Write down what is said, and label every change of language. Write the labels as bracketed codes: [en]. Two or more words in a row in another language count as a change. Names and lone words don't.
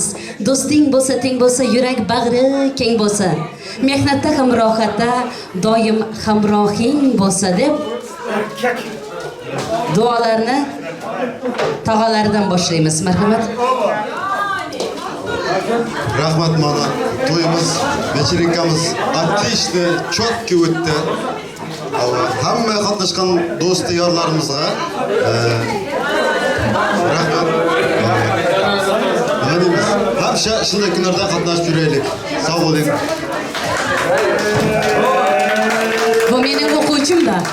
[uz] Do'sting bo'lsa, teng bo'lsa, yurak bag'ri keng bo'lsa, mehnatda ham rohatda doim hamrohing bo'lsa deb duolarni tog'alaridan boshlaymiz. Marhamat. Rahmat mana. To'yimiz, [ru] вечеринкamiz отлично, четко o'tdi. [uz] Hamma qatnashgan do'st yorlarimizga rahmat. Nima deymiz? Hamsha shunday kunlarda qatnashib yuraylik. Sog' bo'ling. Bu mening o'quvchim-da.